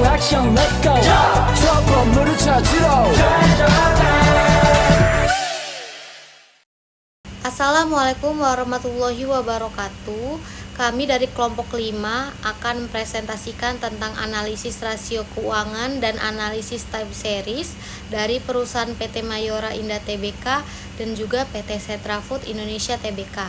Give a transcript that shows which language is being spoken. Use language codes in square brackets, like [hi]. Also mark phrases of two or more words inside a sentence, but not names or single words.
[ko] 미션 [en] let's go [ko] 저 건물을 찾으러 [ar] السلام عليكم ورحمة الله وبركاته. [id] Kami dari kelompok 5 akan mempresentasikan tentang analisis rasio keuangan dan analisis [en] time series [id] dari perusahaan PT Mayora Indah Tbk dan juga PT Setra Food Indonesia Tbk.